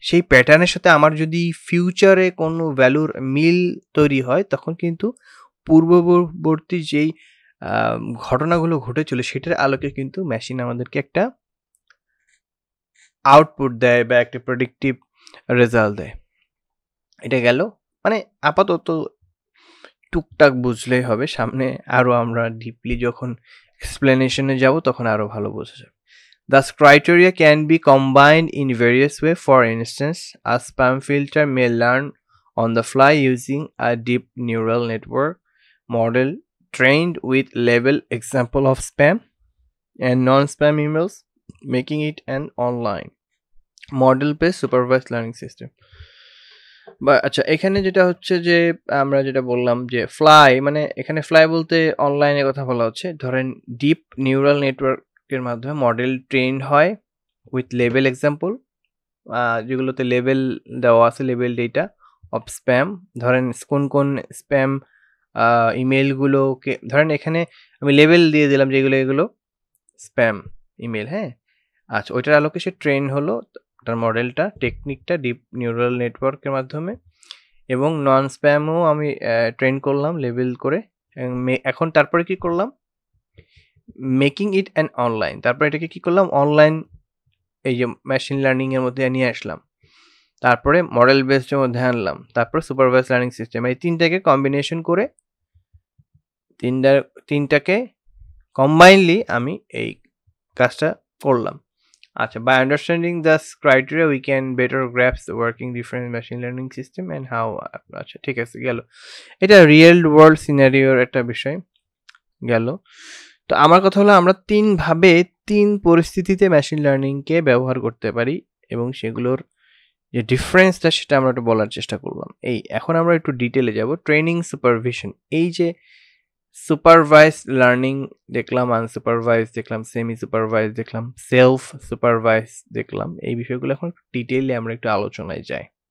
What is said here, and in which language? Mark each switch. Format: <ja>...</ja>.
<bn>সেই প্যাটার্নের সাথে আমার যদি ফিউচারে কোনো ভ্যালুর মিল তৈরি হয়, তখন কিন্তু পূর্ববর্তী যেই ঘটনাগুলো ঘটেছিল সেটার আলোকে কিন্তু মেশিন আমাদেরকে একটা আউটপুট দেয় বা একটা প্রেডিক্টিভ রেজাল্ট দেয়। এটা গেল, মানে আপাতত টুকটাক বুঝলেই হবে, সামনে আরও আমরা ডিপলি যখন এক্সপ্লেনেশনে যাব তখন আরও ভালো বোঝা যাবে।</bn> <en>Thus, criteria can be combined in various ways. For instance, a spam filter may learn on the fly using a deep neural network model trained with label example of spam and non-spam emails, making it an online model-based supervised learning system.</en> <bn>বা আচ্ছা, এখানে যেটা হচ্ছে যে আমরা যেটা বললাম যে ফ্লাই, মানে এখানে ফ্লাই বলতে অনলাইনে কথা বলা হচ্ছে। ধরেন ডিপ নিউরাল নেটওয়ার্কের মাধ্যমে মডেল ট্রেন হয় উইথ লেবেল এক্সাম্পল, যেগুলোতে লেবেল দেওয়া আছে, লেবেল ডেটা অফ স্প্যাম। ধরেন কোন কোন স্প্যাম ইমেলগুলোকে, ধরেন এখানে আমি লেবেল দিয়ে দিলাম যেগুলো এগুলো স্প্যাম ইমেল, হ্যাঁ আচ্ছা, ওইটার আলোকে সে ট্রেন হলো তার মডেলটা, টেকনিকটা ডিপ নিউরাল নেটওয়ার্কের মাধ্যমে, এবং নন স্প্যামও আমি ট্রেন করলাম লেবেল করে। এখন তারপরে কি করলাম,</bn> <en>making it an online,</en> <bn>তারপরে এটাকে কি করলাম অনলাইন এই যে মেশিন লার্নিংয়ের মধ্যে নিয়ে আসলাম, তারপরে মডেল বেসডের মধ্যে আনলাম, তারপর সুপারভাইজ লার্নিং সিস্টেম, এই তিনটাকে কম্বিনেশন করে তিনটাকে কম্বাইনলি আমি এই কাজটা করলাম।</bn> <en>আচ্ছা, by understanding this criteria we can better grasp the working different machine learning system and how,</en> <bn>আচ্ছা ঠিক আছে গেল, এটা রিয়েল ওয়ার্ল্ড সিনারিওর একটা বিষয় গেল। তো আমার কথা হলো আমরা তিন পরিস্থিতিতে মেশিন লার্নিংকে ব্যবহার করতে পারি এবং সেগুলোর যে ডিফারেন্সটা সেটা আমরা একটু বলার চেষ্টা করলাম। এখন আমরা একটু ডিটেলে যাব। ট্রেনিং, সুপারভিশন, এই যে সুপারভাইজ লার্নিং দেখলাম, আনসুপারভাইজ দেখলাম, সেমি সুপারভাইজ দেখলাম, সেলফ সুপারভাইজ দেখলাম, এই বিষয়গুলো এখন ডিটেইলে আমরা একটু আলোচনায় যাই।</bn>